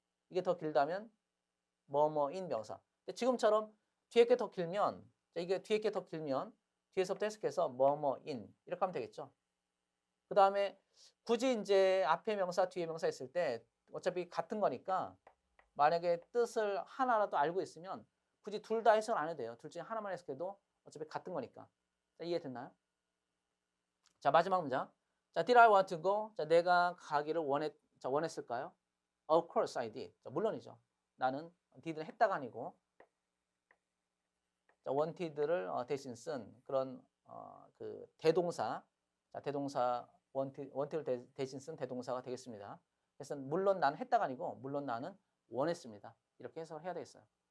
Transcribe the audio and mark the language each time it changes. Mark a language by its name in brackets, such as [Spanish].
[Korean] 이게 더 길다면 뭐뭐인 명사. 근데 지금처럼 뒤에 게 더 길면 이게 뒤에 게 더 길면 뒤에서부터 해석해서 뭐뭐인 이렇게 하면 되겠죠. 그 다음에 굳이 이제 앞에 명사 뒤에 명사 있을 때 어차피 같은 거니까 만약에 뜻을 하나라도 알고 있으면 굳이 둘 다 해석을 안 해도 돼요. 둘 중에 하나만 해석해도 어차피 같은 거니까. 자, 이해됐나요? 자, 마지막 문장. [English] 자, did I want to go? [Korean] 자, 내가 가기를 원했을까요? [English] Of course I did. [Korean] 자, 물론이죠. 나는 did는 했다가 아니고 자, wanted를 대신 쓴 그런 그 대동사, 자, 대동사 wanted를 대신 쓴 대동사가 되겠습니다. 그래서 물론 나는 했다가 아니고 물론 나는 원했습니다. 이렇게 해석을 해야 되겠어요.